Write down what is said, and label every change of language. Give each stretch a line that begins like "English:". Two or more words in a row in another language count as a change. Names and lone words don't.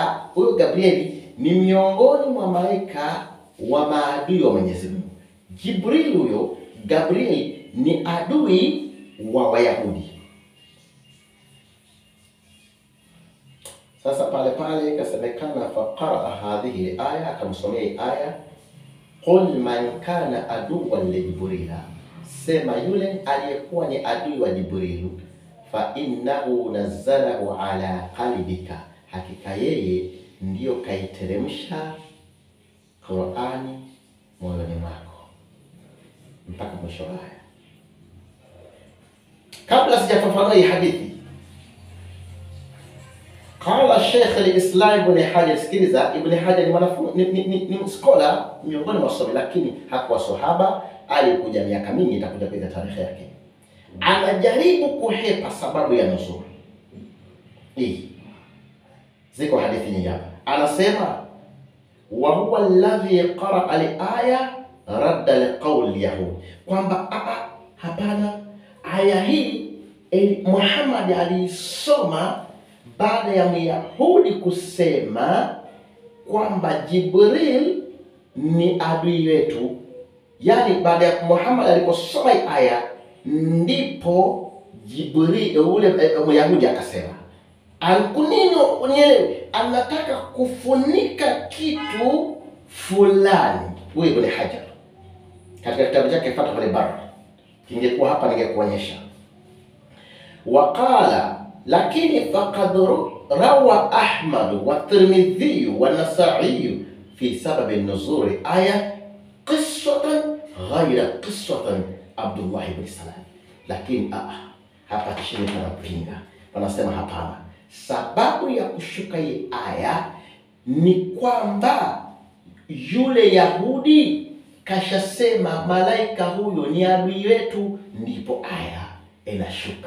Swahili: Huyo Gabriel ni miongoni mwa malaika wa maadui wa Mwenyezi Mungu. Jibril huyo Gabriel ni adui wa Wayahudi. Sasa pale kasemekana
Arabic: فقرأ هذه الآية,
Swahili: akamsomea aya,
Arabic: قل من كان عدوا لجبريل,
Swahili: sema yule aliyekuwa ni adui wa Jibril,
Arabic: فإنه نزله على قلبك,
Swahili: hakika yeye ndiyo kaiteremsha Qur'ani moyoni mwako, mpaka mwisho aya. Kabla sijafafanua hii hadithi,
Arabic: قال شيخ الإسلام ابن حجر.
Swahili: Sikiliza, Ibn Hajar ni mwanafunzi, ni scholar miongoni mwa wasomi, lakini hakuwa sahaba, alikuja miaka mingi, itakuja kwa tarehe yake. Anajaribu kuhepa sababu ya nuzul hii. Ziko hadithi nyingi hapa.
Arabic: Anasema وهو الذي قرأ الآية ردا لقول يهود,
Swahili: kwamba hapana, aya hii Muhammad alisoma baada ya Myahudi kusema kwamba Jibril ni adui wetu. Yani baada ya Muhammad aliposoma aya, ndipo Jibril ule Myahudi akasema, alkunino unielewe, anataka kufunika kitu fulani. Huyo Ibn Hajar katika kitabu chake Fathul Bari, kingekuwa hapa ningekuonyesha.
Arabic: وقال, lakini فقد روى أحمد و الترمذي و النسائي في سبب النزول آية قصة غير قصة عبد الله بن سلام.
Swahili: Lakini hapa chini panapinga, wanasema hapana, sababu ya kushuka hii aya ni kwamba yule Yahudi kashasema malaika huyo ni adui wetu, ndipo aya inashuka.